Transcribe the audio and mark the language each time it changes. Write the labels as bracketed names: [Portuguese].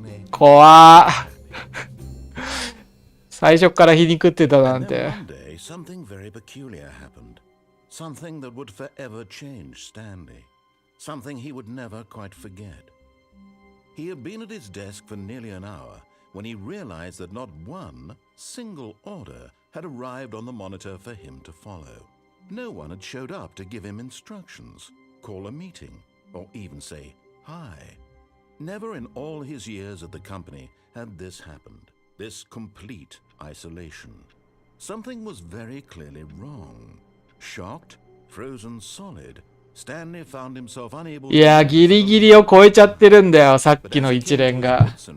[Japanese] 怖っ。最初から皮肉ってたなんて。 [English] Something very peculiar happened. Something that would forever change Stanley. Something he would never quite forget. He had been at his desk for nearly an hour when he realized that not one single order had arrived on the monitor for him to follow. No one had showed up to give him instructions, call a meeting, or even say hi. Never in all his years at the company had this happened, this complete isolation. Something was very clearly wrong. Shocked, frozen solid, Stanley found himself unable to... [Japanese] いや、ギリギリを超えちゃってるんだよ、さっきの一連が。